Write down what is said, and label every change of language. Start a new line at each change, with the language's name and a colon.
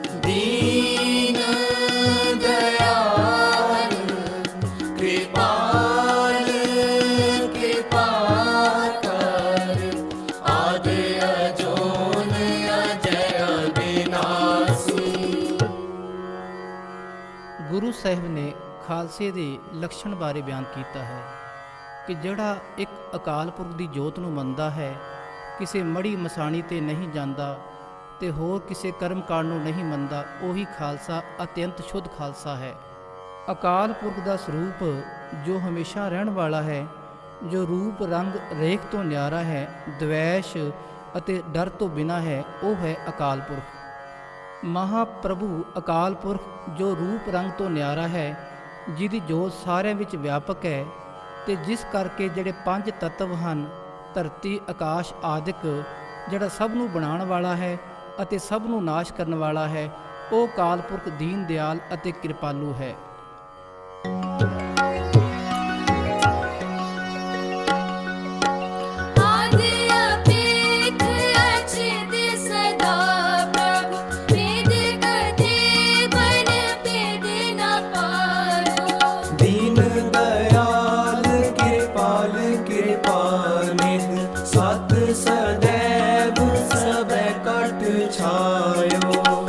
Braj: दीन दयाल कृपाल कृपा कर, आदि अजोन अजय अविनाशी।
Punjabi: ਗੁਰੂ ਸਾਹਿਬ ਨੇ ਖਾਲਸੇ ਦੇ ਲਕਸ਼ਣ ਬਾਰੇ ਬਿਆਨ ਕੀਤਾ ਹੈ ਕਿ ਜਿਹੜਾ ਇੱਕ ਅਕਾਲ ਪੁਰਖ ਦੀ ਜੋਤ ਨੂੰ ਮੰਨਦਾ ਹੈ, ਕਿਸੇ ਮੜੀ ਮਸਾਣੀ ਤੇ ਨਹੀਂ ਜਾਂਦਾ ਤੇ ਹੋਰ ਕਿਸੇ ਕਰਮ ਕਾਂਡ ਨੂੰ ਨਹੀਂ ਮੰਨਦਾ, ਉਹੀ ਖਾਲਸਾ ਅਤਿਅੰਤ ਸ਼ੁੱਧ ਖਾਲਸਾ ਹੈ। ਅਕਾਲ ਪੁਰਖ ਦਾ ਸਰੂਪ ਜੋ ਹਮੇਸ਼ਾ ਰਹਿਣ ਵਾਲਾ ਹੈ, ਜੋ ਰੂਪ ਰੰਗ ਰੇਖ ਤੋਂ ਨਿਆਰਾ ਹੈ, ਦਵੈਸ਼ ਅਤੇ ਡਰ ਤੋਂ ਬਿਨਾ ਹੈ, ਉਹ ਹੈ ਅਕਾਲ ਪੁਰਖ। ਮਹਾਪ੍ਰਭੂ ਅਕਾਲ ਪੁਰਖ ਜੋ ਰੂਪ ਰੰਗ ਤੋਂ ਨਿਆਰਾ ਹੈ, ਜਿਹਦੀ ਜੋਤ ਸਾਰਿਆਂ ਵਿੱਚ ਵਿਆਪਕ ਹੈ ਤੇ ਜਿਸ ਕਰਕੇ ਜਿਹੜੇ ਪੰਜ ਤੱਤਵ ਹਨ, ਧਰਤੀ ਆਕਾਸ਼ ਆਦਿਕ, ਜਿਹੜਾ ਸਭ ਨੂੰ ਬਣਾਉਣ ਵਾਲਾ ਹੈ ਅਤੇ ਸਭ ਨੂੰ ਨਾਸ਼ ਕਰਨ ਵਾਲਾ ਹੈ, ਉਹ ਅਕਾਲ ਪੁਰਖ ਦੀਨ ਦਿਆਲ ਅਤੇ ਕਿਰਪਾਲੂ ਹੈ।
Braj: आदि अपेख अचित सदा प्रभु, वेद कथे बन भेद न पारो। दीन दयाल कृपाल कृपानिध, सत सदैव सब कट छायो।